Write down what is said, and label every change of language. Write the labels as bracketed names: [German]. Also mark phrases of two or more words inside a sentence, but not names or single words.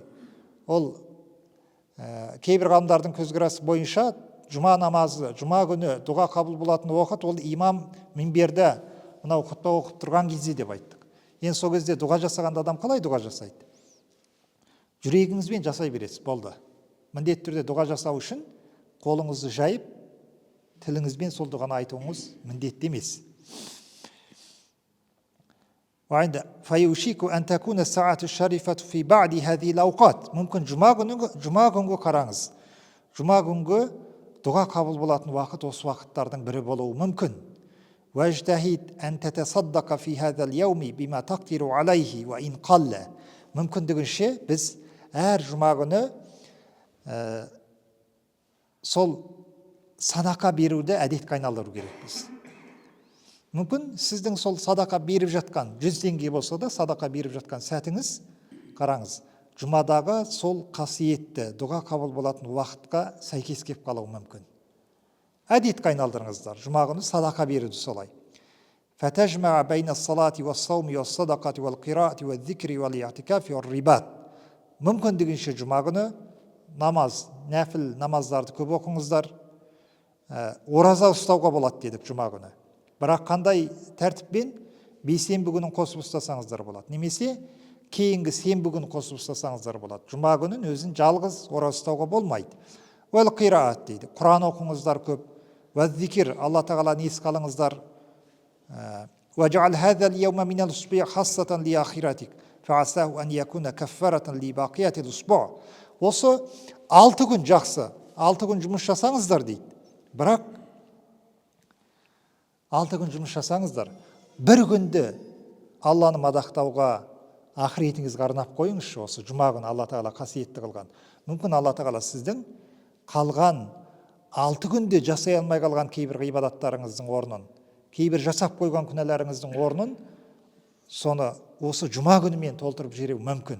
[Kazakh] Ол кейбір ғалымдардың көзқарасы бойынша жұма намазы, жұма күні дұға қабыл болатын уақыт ол имам минберде мынау құтпа оқып тұрған кезде деп айттық. Енді сол кезде дұға жасағанда адам қалай дұға жасайды? Жүрегіңізбен жасай бересіз, болды. Міндетті түрде дұға жасау үшін қолыңызды жайып, тіліңізбен сол дұғаны айтуыңыз міндетті емес. [Arabic] فَيُوشِكُ أَنْ تَكُونَ السَّاعَةُ الشَّرِيفَةُ فِي بَعْدِ هَذِهِ الْأَوْقَاتِ. [Kazakh] Мүмкін жұма күнгі қараңыз. Жұма күнгі дұға қабыл болатын уақыт осы уақыттардың бірі болуы мүмкін. [Arabic] وَاجْتَهِدْ أَنْ تَتَصَدَّقَ فِي هَذَا الْيَوْمِ بِمَا تَقْدِرُ عَلَيْهِ وَإِنْ قَلَّ. [Kazakh] Мүмкіндігінше біз әр жұма күні сол садақа беруді әдетке айналдыру керекпіз. Мүмкін сіздің сол садақа беріп жатқан 100 теңге болса да садақа беріп жатқан сәтіңіз, қараңыз, жұмадағы сол қасиетті дұға қабыл болатын уақытқа сәйкес келіп қалуы мүмкін. Әдетке айналдырыңыздар, жұма күні садақа беруді солай. [Arabic] فَتَجْمَعَ بَيْنَ الصَّلَاةِ وَالصَّوْمِ وَالصَّدَقَةِ وَالْقِرَاءَةِ وَالذِّكْرِ وَالْإِعْتِكَافِ وَالرِّبَاطِ. [Kazakh] Мүмкіндігінше жұма күні намаз, нәпіл намаздарды көп оқыңыздар. Ораза ұстауға болады дедік жұма күні. Бірақ қандай тәртіппен? Бейсенбі күнін қосып ұстасаңыздар болады. Немесе кейінгі сенбі күнін қосып ұстасаңыздар болады. Жұма күнін өзін жалғыз ораза ұстауға болмайды. [Arabic] والقراءة [Kazakh] дейді. Құран оқыңыздар көп. Уәззикир, Алла тағаланы еске алыңыздар. [Arabic] وَجَعَلْ هَذَا الْيَوْمَ مِنَ الْأُسْبُوعِ خَاصَّةً لِآخِرَتِكَ فَعَسَاهُ أَنْ يَكُونَ كَفَّارَةً لِبَاقِيَةِ الْأُسْبُوعِ. [Kazakh] Осы 6 күн жақсы, 6 күн жұмыс жасаңыздар дейді. Бірақ 6 күн жұмыс жасаңыздар, бір күнді Алланы мадақтауға ақыретіңізге арнап қойыңызшы. Осы жұма күні Алла тағала қасиетті қылған. Мүмкін Алла тағала сіздің қалған 6 күнде жасай алмай қалған кейбір ғибадаттарыңыздың орнын, кейбір жасап қойған күнәларыңыздың орнын соны осы жұма күнімен толтырып жіберуі мүмкін.